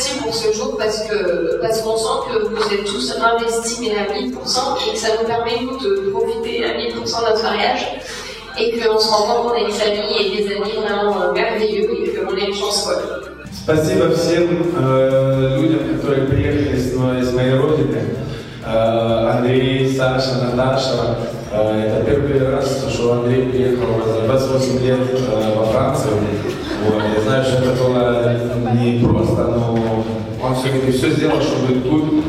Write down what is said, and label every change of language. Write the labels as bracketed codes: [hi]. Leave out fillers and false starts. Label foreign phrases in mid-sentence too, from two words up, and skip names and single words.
[fr] pour ce jour parce qu'on sent que vous êtes tous investis mais à 1000% et que ça nous permet nous de profiter à 1000% de notre mariage et qu'on se rend compte qu'on a une famille et des amis vraiment merveilleux et qu'on a une chance folle. [ru] Спасибо всем людям, которые приехали из моей родины. Андрей, Саша, Наташа. Это первый раз, что Андрей приехал за 28 лет во Францию. Вот. Я знаю, что это было не просто, но он все-таки все сделал, чтобы быть тут.